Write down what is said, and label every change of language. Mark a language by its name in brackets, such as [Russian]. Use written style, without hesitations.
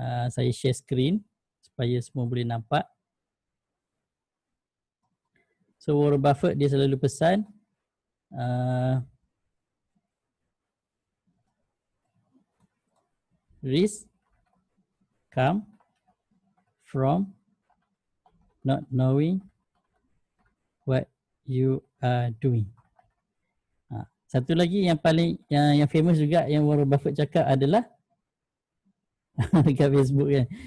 [Malay] Saya share screen supaya semua boleh nampak. [English] So Warren Buffett [Malay] dia selalu pesan [English] risk come from not knowing what you are doing. [Malay] Satu lagi yang paling yang famous juga yang Warren Buffett cakap adalah dekat Facebook kan.